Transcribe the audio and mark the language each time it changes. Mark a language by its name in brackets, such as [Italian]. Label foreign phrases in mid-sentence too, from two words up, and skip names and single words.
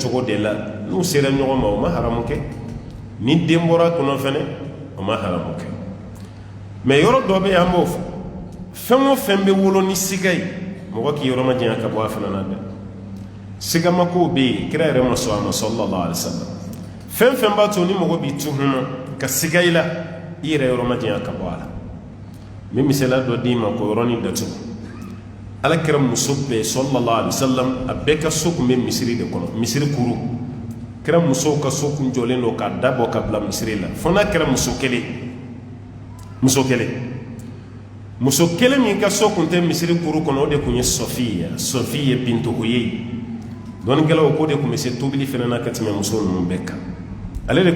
[Bambara] cogo de la n'u sera ɲɔgɔn ma o ma haramu kɛ ni den bɔra kɔnɔ fɛnɛ o ma haramu kɛ mais yɔrɔ dɔ bɛ yen an b'o fɔ fɛn o fɛn bɛ wolo ni siga ye mɔgɔ k'i yɔrɔ ma janya ka bɔ a fana na dɛ sigamakow bɛ yen kira yɛrɛ ma sɔn a ma [Arabic] صلى الله عليه وسلم [Bambara] fɛn fɛn b'a to ni mɔgɔ b'i tuhuma ka siga i la i yɛrɛ yɔrɔ ma janya ka bɔ a la min misala dɔ d'i ma ko yɔrɔnin datugu ala kɛra muso bɛɛ [Arabic] صلى الله عليه وسلم [Bambara] a bɛɛ ka so tun bɛ misiri de kɔnɔ misiri kuru kɛra musow ka so kun jɔlen don k'a dabɔ ka bila misiri la fo n'a kɛra muso kelen min ka so kun tɛ misiri kuru kɔnɔ o de kun ye Sofiya bintu Huyay dɔnnikɛlaw ko de kun bɛ se tobili fɛnɛ na ka tɛmɛ muso ninnu bɛɛ kan ale de kun